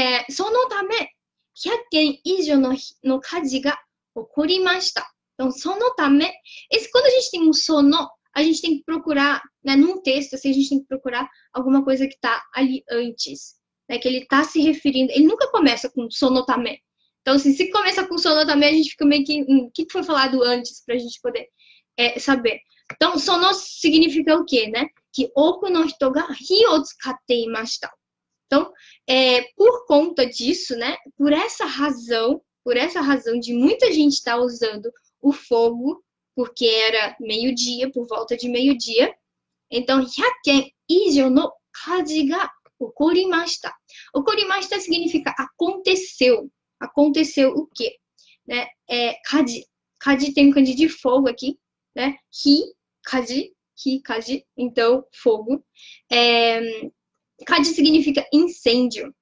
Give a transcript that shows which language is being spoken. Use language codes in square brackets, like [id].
[ja] Sono tame, 100件以上の火事が起こりました. [pt] Então, sono tame. Quando a gente tem um sono, a gente tem que procurar, né, num texto, assim, a gente tem que procurar alguma coisa que tá ali antes. Né, que ele tá se referindo. Ele nunca começa com sono tame. Então, assim, se começa com sono tame, a gente fica meio que... O que foi falado antes pra gente poder saber? Então, sono significa o quê, né? Que [ja] oku no hito ga hi o tsukatte imashita. [pt] Então, por conta disso, né? Por essa razão de muita gente estar usando o fogo, porque era meio-dia, por volta de meio-dia. [ja] Então, 100件以上の火事が起こりました. [pt] Okorimashita significa aconteceu. Aconteceu o quê? Né? Kaji. Kaji tem um kanji de fogo aqui, né? Kaji. Então, fogo. Kaji significa incêndio.